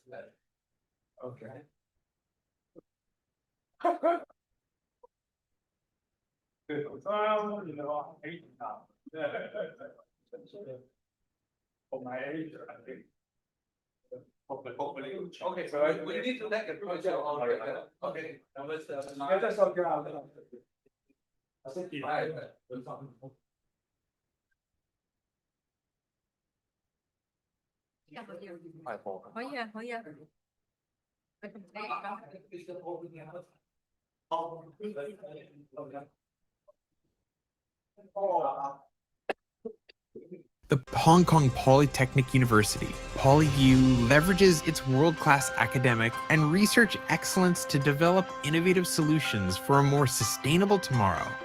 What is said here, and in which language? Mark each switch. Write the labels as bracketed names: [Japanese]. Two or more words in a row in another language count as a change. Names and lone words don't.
[English] Okay. Well, you know, I'm 80 now. For my age, I think. Hopefully. Okay, so we need to take a project on it. Okay. Yeah, that's okay. I think you have it. [Cantonese] 可以啊，可以啊。 [English] The Hong Kong Polytechnic University, PolyU, leverages its world-class academic and research excellence to develop innovative solutions for a more sustainable tomorrow.